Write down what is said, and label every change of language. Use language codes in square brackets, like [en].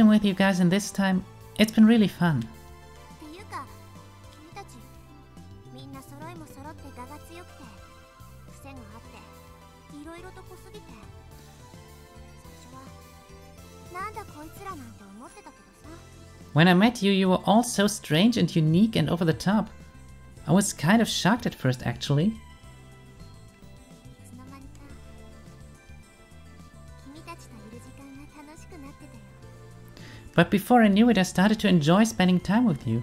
[en] Living with you guys in this time, it's been really fun. [ja] っていうか、君たちみんな揃いも揃って我が強くて、癖があっていろいろと濃すぎて、最初はなんだこいつらなんて思ってたけどさ。 [en] When I met you, you were all so strange and unique and over the top. I was kind of shocked at first, actually. [ja] いつの間にか君たちといる時間が楽しくなってたよ。 [en] But before I knew it, I started to enjoy spending time with you.